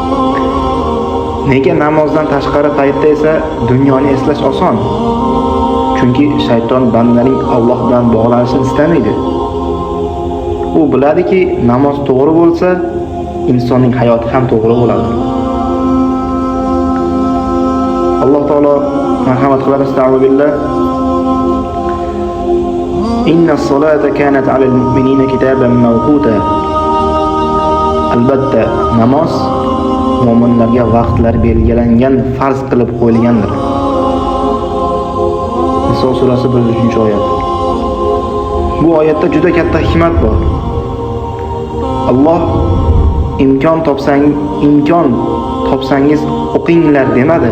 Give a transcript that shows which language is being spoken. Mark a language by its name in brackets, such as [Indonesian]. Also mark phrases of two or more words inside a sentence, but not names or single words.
[Uzbek] Nega namozdan tashqari paytda esa dunyoni eslash oson? Chunki shayton bandaning Alloh bilan bog'lanishini istamaydi. U biladiki, namoz to'g'ri bo'lsa, insonning hayoti ham to'g'ri bo'ladi. Alloh taolo marhamat qiladi, astag'firullah. [Arabic] إن الصلاة كانت على المؤمنين كتابا موقوتا. [Uzbek] Albatta, namoz mu'minlarga vaqtlar belgilangan, farz qilib qo'yilgandir. Niso surasi 1-oyat. Bu oyatda juda katta hikmat bor. Alloh imkon topsangiz o'qinglar demadi.